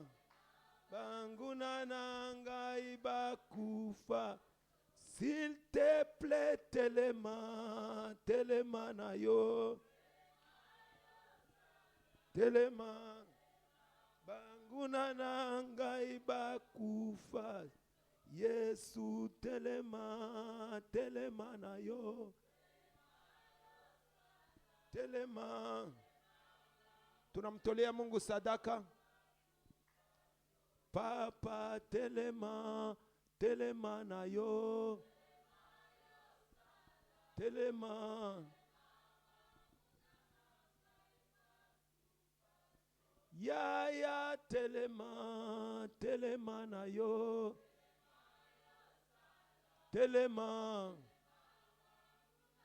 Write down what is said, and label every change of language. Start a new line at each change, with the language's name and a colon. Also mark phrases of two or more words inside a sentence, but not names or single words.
Lingala: Banguna nangai bakufa,
French: s'il te plaît,
Lingala: telema, telema na yo, telema. Banguna nangai bakufa, Yesu telema, telema na yo, telema.
Swahili: Tunamtolea Mungu sadaka.
Lingala: Papa telema, telema na yo, telema. Yaya telema, telema na yo, telema.